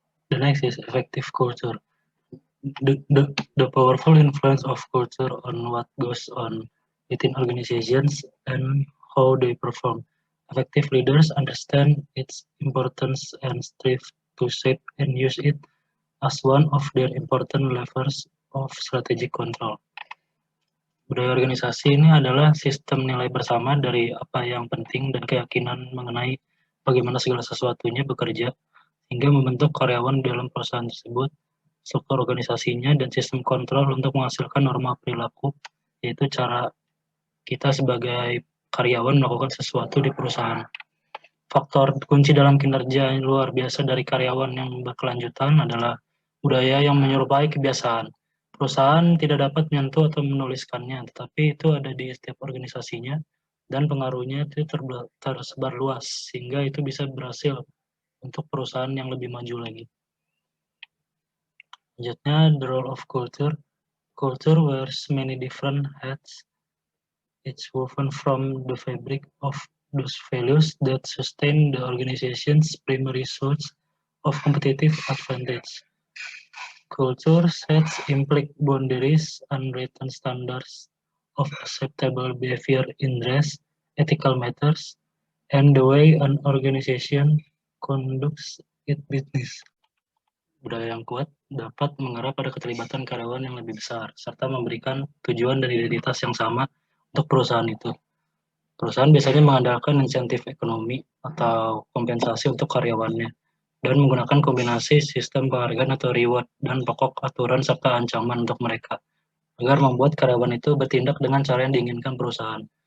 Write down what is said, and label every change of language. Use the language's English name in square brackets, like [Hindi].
[English] The next is effective culture. The powerful influence of culture on what goes on within organizations and how they perform. Effective leaders understand its importance and strive to shape and use it as one of their important levers of strategic control. [Indonesian] Budaya organisasi ini adalah sistem nilai bersama dari apa yang penting dan keyakinan mengenai bagaimana segala sesuatunya bekerja, hingga membentuk karyawan dalam perusahaan tersebut, struktur organisasinya, dan sistem kontrol untuk menghasilkan norma perilaku, yaitu cara kita sebagai karyawan melakukan sesuatu di perusahaan. Faktor kunci dalam kinerja yang luar biasa dari karyawan yang berkelanjutan adalah budaya yang menyerupai kebiasaan. Perusahaan tidak dapat menyentuh atau menuliskannya, tetapi itu ada di setiap organisasinya, dan pengaruhnya itu tersebar luas, sehingga itu bisa berhasil untuk perusahaan yang lebih maju lagi. [English] Selanjutnya, the role of culture. Culture wears many different hats. It's woven from the fabric of those values that sustain the organization's primary source of competitive advantage. Culture sets implicit boundaries, unwritten standards of acceptable behavior in dress, ethical matters, and the way an organization conducts its business. [Indonesian] Budaya yang kuat dapat mengarah pada keterlibatan karyawan yang lebih besar, serta memberikan tujuan dan identitas yang sama untuk perusahaan itu. Perusahaan biasanya mengandalkan insentif ekonomi atau kompensasi untuk karyawannya, dan menggunakan kombinasi sistem penghargaan atau reward dan pokok aturan serta ancaman untuk mereka, agar membuat karyawan itu bertindak dengan cara yang diinginkan perusahaan.